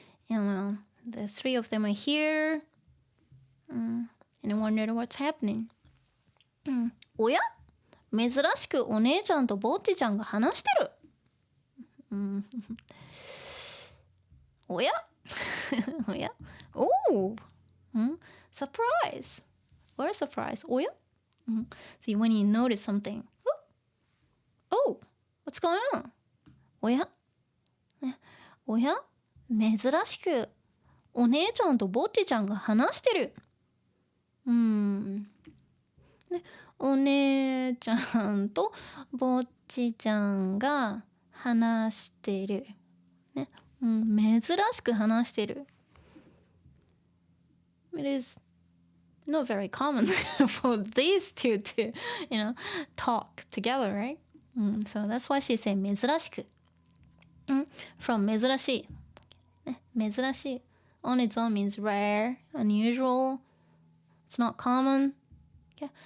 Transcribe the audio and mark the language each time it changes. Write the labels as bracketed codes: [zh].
[en] And the three of them are here, and I wondered what's happening. [ja] おや珍しくお姉ちゃんとぼっちちゃんが話してる。おやおやおお、surprise. [en] What a surprise. [ja] おや、 [en] So when you notice something, oh, what's going on? [ja] おやおや珍しくお姉ちゃんとぼっちちゃんが話してる。お姉ちゃんとぼっちちゃんが話してる。ね、珍しく話してる。 [en] It is not very common for these two to, talk together, right? So that's why she said [ja] 珍しく。 [en] from 珍しい。珍しい on its own means rare, unusual, it's not common. Okay?